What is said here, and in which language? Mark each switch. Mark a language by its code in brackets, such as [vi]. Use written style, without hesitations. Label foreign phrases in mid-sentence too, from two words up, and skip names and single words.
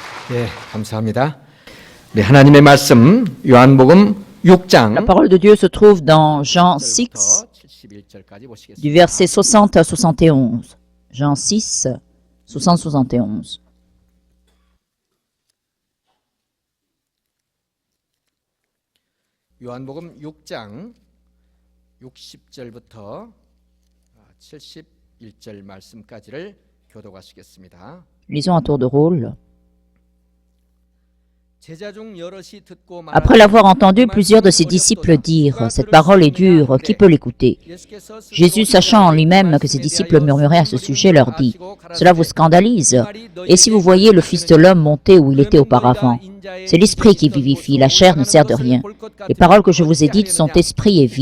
[ko] 예, 감사합니다. 네, 하나님의 말씀 요한복음 6장 [fr] La parole de Dieu se trouve dans Jean 6, [ko] 71절까지 [fr] du [ko] 보시겠습니다. [fr] verset 60 à 71. Jean 6, 60, 71. [ko] 요한복음 6장 60절부터 71절 말씀까지를 교독하시겠습니다. [fr] Lisons à tour de rôle. [ko] 제자 중 여럿이 듣고 [fr] Après l'avoir entendu, plusieurs de ses disciples dirent « Cette parole est dure, qui peut l'écouter ?» Jésus, sachant en lui-même que ses disciples murmuraient à ce sujet, leur dit « Cela vous scandalise? Et si vous voyez le Fils de l'homme monter où il était auparavant? C'est l'esprit qui vivifie, la chair ne sert de rien. Les paroles que je vous ai dites sont esprit et vie.